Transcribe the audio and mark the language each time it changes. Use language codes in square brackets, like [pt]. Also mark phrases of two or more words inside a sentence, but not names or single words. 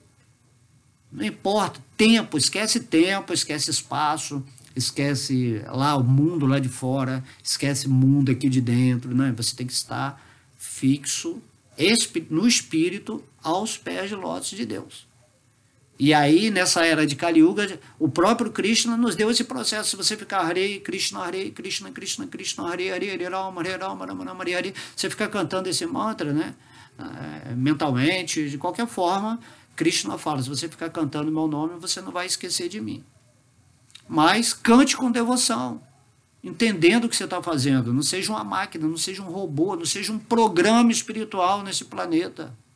[pt] Não importa, tempo, esquece espaço, esquece lá o mundo lá de fora, esquece o mundo aqui de dentro, né? Você tem que estar fixo no espírito aos pés de lótus de Deus. E aí, nessa era de Kali Yuga, o próprio Krishna nos deu esse processo. Se você ficar [sa] Hare Krishna, Krishna, Krishna, Hare Hare, Hare Rama, Rama Rama, Hare Hare, [pt] você fica cantando esse mantra, né? Mentalmente, de qualquer forma, Krishna fala, se você ficar cantando meu nome, você não vai esquecer de mim. Mas cante com devoção, entendendo o que você está fazendo. Não seja uma máquina, não seja um robô, não seja um programa espiritual nesse planeta.